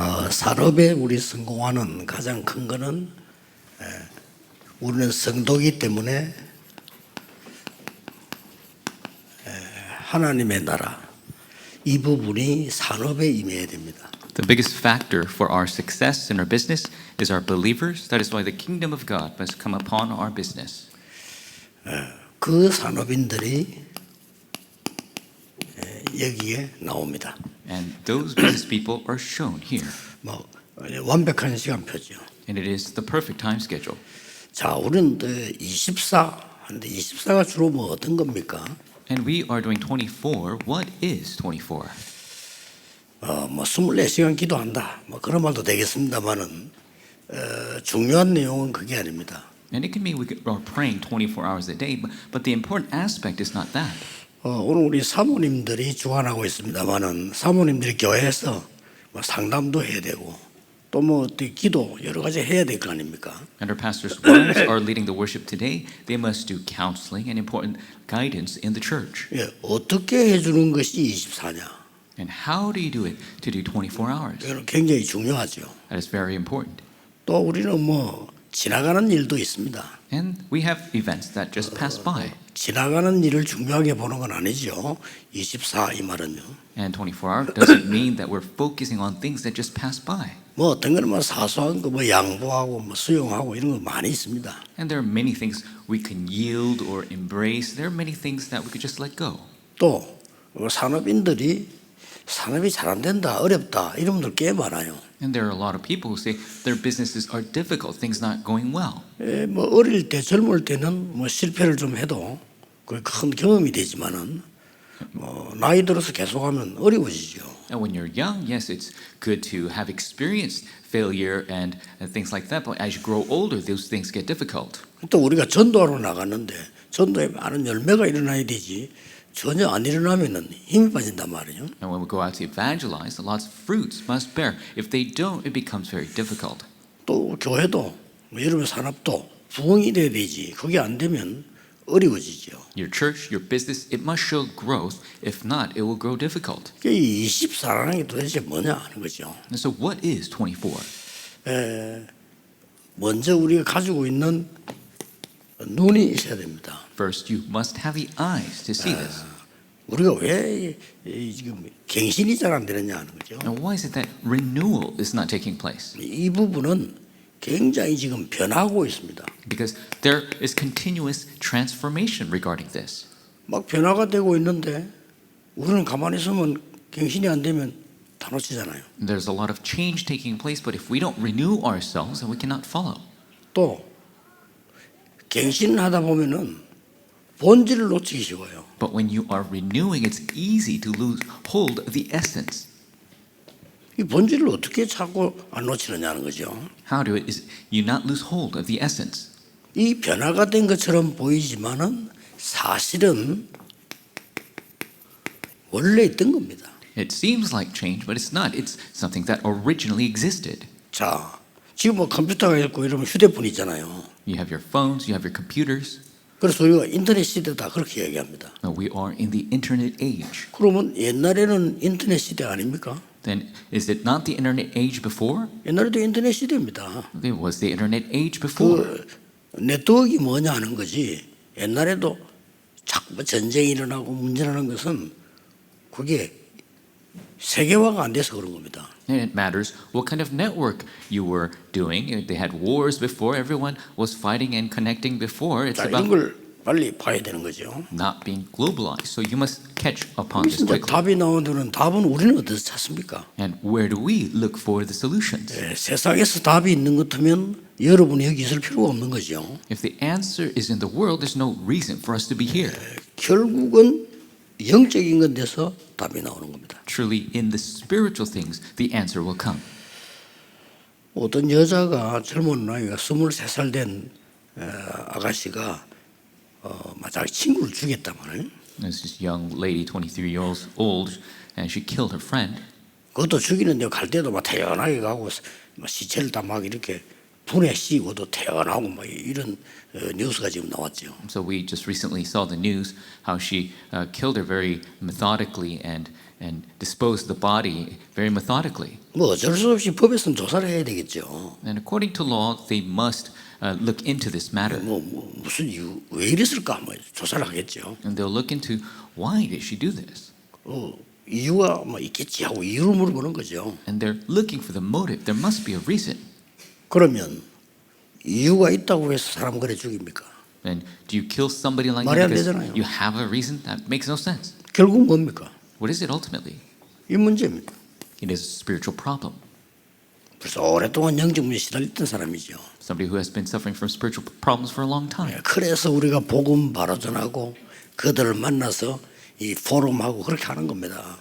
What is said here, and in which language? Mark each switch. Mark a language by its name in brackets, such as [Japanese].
[Korean] 산업에 우리 성공하는 가장 큰 거는 우리는 성도이기 때문에 하나님의 나라 이 부분이 산업에 임해야 됩니다. [English] The biggest factor for our success in our business is our believers. That is why the kingdom of God must come upon our business. [Korean] 그 산업인들이 여기에 나옵니다. [English] And those business people are shown here. [Korean] 뭐 완벽한 시간표죠. [English] And it is the perfect time schedule. [Korean] 자, 우리는 24 하는데 24가 주로 뭐 어떤 겁니까? [English] And we are doing 24. What is 24? [Korean] 뭐 24시간 기도한다. 뭐 그런 말도 되겠습니다만은 중요한 내용은 그게 아닙니다. [English] And it can mean we are praying 24 hours a day, but the important aspect is not that. [Korean] 오늘 우리 사모님들이 주관하고 있습니다만은 사모님들이 교회에서 뭐 상담도 해야 되고 또 뭐 기도 여러 가지 해야 될 거 아닙니까? [English] And our pastors' wives are leading the worship today. They must do counseling and important guidance in the church. [Korean] 예, 어떻게 해주는 것이 24냐? [English] And how do you do it to do 24 hours? [Korean] 이거는 굉장히 중요하죠. [English] That is very important. [Korean] 또 우리는 뭐 지나가는 일도 있습니다. [English] And we have events that just pass by. [Korean] 지나가는 일을 중요하게 보는 건 아니죠. 24 이 말은요. [English] And 24 hour doesn't mean that we're focusing on things that just pass by. [Korean] 뭐 어떤 거는 뭐 사소한 거 뭐 양보하고 뭐 수용하고 이런 거 많이 있습니다. [English] And there are many things we can yield or embrace. There are many things that we could just let go. [Korean] 또 산업인들이 산업이 잘 안 된다, 어렵다 이런 분들 꽤 많아요. [English] And there are a lot of people who say their businesses are difficult, things not going well. [Korean] 뭐 어릴 때 젊을 때는 뭐 실패를 좀 해도 그 큰 경험이 되지만은 나이 들어서 계속하면 어려워지죠. [English] And when you're young, yes, it's good to have experienced failure and things like that. But as you grow older, those things get difficult. [Korean] 또 우리가 전도하러 나갔는데 전도에 많은 열매가 일어나야 되지 전혀 안 일어나면은 힘이 빠진단 말이에요. [English] And when we go out to evangelize, lots of fruits must bear. If they don't, it becomes very difficult. [Korean] 또 교회도 뭐 여러분 산업도 부흥이 돼야 되지. 그게 안 되면 어려워지죠. [English] Your church, your business, it must show growth. If not, it will grow difficult. [Korean] 이 24라는 게 도대체 뭐냐 하는 거죠. [English] And so what is 24? [Korean] 먼저 우리가 가지고 있는 눈이 있어야 됩니다. [English] First, you must have the eyes to see this. [Korean] 우리가 왜 지금 갱신이 잘 안 되느냐 하는 거죠. [English] And why is it that renewal is not taking place? [Korean] 이 부분은 굉장히 지금 변하고 있습니다. [English] Because there is continuous transformation regarding this. [Korean] 막 변화가 되고 있는데 우리는 가만히 있으면 갱신이 안 되면 다 놓치잖아요. [English] There's a lot of change taking place, but if we don't renew ourselves, then we cannot follow. [Korean] 또 갱신을 하다 보면은 본질을 놓치기 쉬워요. [English] But when you are renewing, it's easy to lose hold of the essence. [Korean] 이 본질을 어떻게 자꾸 안 놓치느냐는 거죠. [English] How do it is you not lose hold of the essence? [Korean] 이 변화가 된 것처럼 보이지만은 사실은 원래 있던 겁니다. [English] It seems like change, but it's not. It's something that originally existed. [Korean] 자, 지금 뭐 컴퓨터가 있고 이러면 휴대폰 있잖아요. [English] You have your phones, you have your computers. [Korean] 그래서 우리가 인터넷 시대다 그렇게 얘기합니다. [English] We are in the internet age. [Korean] 그러면 옛날에는 인터넷 시대 아닙니까? [English] Then is it not the internet age before? [Korean] 옛날에도 인터넷 시대입니다. [English] It was the internet age before. [Korean] 그 네트워크가 뭐냐 하는 거지. 옛날에도 자꾸 전쟁이 일어나고 문제라는 것은 그게 세계화가 안 돼서 그런 겁니다. [English] And it matters what kind of network you were doing. They had wars before. Everyone was fighting and connecting before. It's [Korean] 자, 이런 [English] about [Korean] 걸 빨리 봐야 되는 거죠. [English] not being globalized. So you must catch upon this [Korean] 이제 [English] quickly. [Korean] 답이 나오는 답은 우리는 어디서 찾습니까? [English] And where do we look for the solutions? [Korean] 세상에서 답이 있는 것 같으면 여러분이 여기 있을 필요가 없는 거죠. [English] If the answer is in the world, there's no reason for us to be here. [Korean] 결국은 영적인 건 데서 답이 나오는 겁니다. [English] Truly, in the spiritual things, the answer will come. [Korean] 어떤 여자가 젊은 나이가 23살 된 아가씨가 자기 친구를 죽였단 말이에요. [English] There's this young lady, 23 years old, and she killed her friend. [Korean] 그것도 죽이는데 갈 때도 막 태연하게 가고 막 시체를 다 막 이렇게 분에 씌우고도 태연하고 막 이런 뉴스가 지금 나왔죠. [English] So we just recently saw the news how she killed her very methodically and disposed the body very methodically. [Korean] 뭐 어쩔 수 없이 법에서는 조사를 해야 되겠죠. [English] And according to law, they must look into this matter. [Korean] 뭐 무슨 이유 왜 이랬을까 뭐 조사를 하겠죠. [English] And they'll look into why did she do this? [Korean] 이유가 뭐 있겠지 하고 이유를 물어보는 거죠. [English] And they're looking for the motive. There must be a reason. [Korean] 그러면 이유가 있다고 해서 사람 그래 죽입니까? [English] And do you kill somebody like [Korean] 말이 안 [English] that because [Korean] 되잖아요. [English] you have a reason? That makes no sense. [Korean] 결국 뭡니까? [English] What is it ultimately? [Korean] 이 문제입니다. [English] It is a spiritual problem. [Korean] 그래서 오랫동안 영적 문제에 시달렸던 사람이죠. [English] Somebody who has been suffering from spiritual problems for a long time. [Korean] 그래서 우리가 복음 바로 전하고 그들을 만나서 이 포럼하고 그렇게 하는 겁니다.